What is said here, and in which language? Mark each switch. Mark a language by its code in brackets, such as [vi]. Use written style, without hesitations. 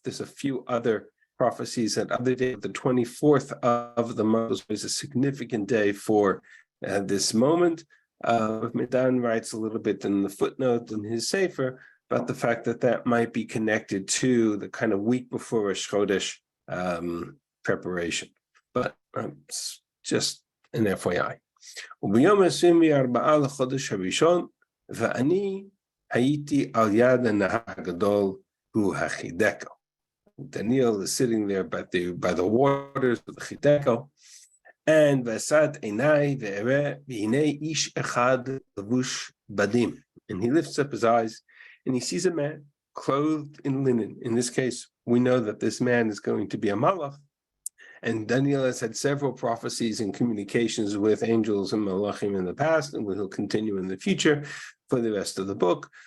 [en] There's a few other prophecies that other day, the 24th of the month was a significant day for this moment. Medan writes a little bit in the footnote in his Sefer about the fact that might be connected to the kind of week before Rosh Chodesh preparation. But it's just an FYI. [he] וביום 24 לחודש הראשון, ואני הייתי על יד הנהר הגדול הוא החידקל. [en] Daniel is sitting there by the waters of the Chideko, and [he] Vasat Einai ve'ere v'hinei ish echad levush badim, [en] and he lifts up his eyes and he sees a man clothed in linen. In this case, we know that this man is going to be a malach, and Daniel has had several prophecies and communications with angels and malachim in the past, and will continue in the future for the rest of the book.